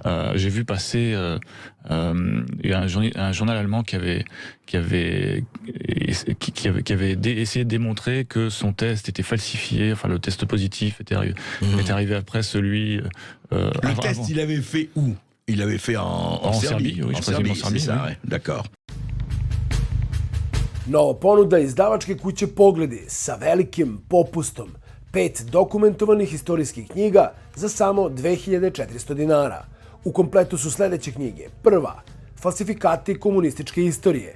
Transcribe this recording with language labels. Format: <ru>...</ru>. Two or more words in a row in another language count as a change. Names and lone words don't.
<fr>J'ai vu passer il y a un journal allemand qui avait essayé de démontrer que son test était falsifié, enfin le test positif était arrivé après celui... le test, il avait fait où? Il l'avait fait en Serbie. Oui, en Serbie, c'est ça, oui. Ouais. D'accord.</fr> <sr>Nova ponuda izdavačke kuće Pogledi sa velikim popustom. 5 dokumentovanih istorijskih knjiga za samo 2400 dinara. U kompletu su sledeće knjige. Prva, falsifikati komunističke istorije.</sr>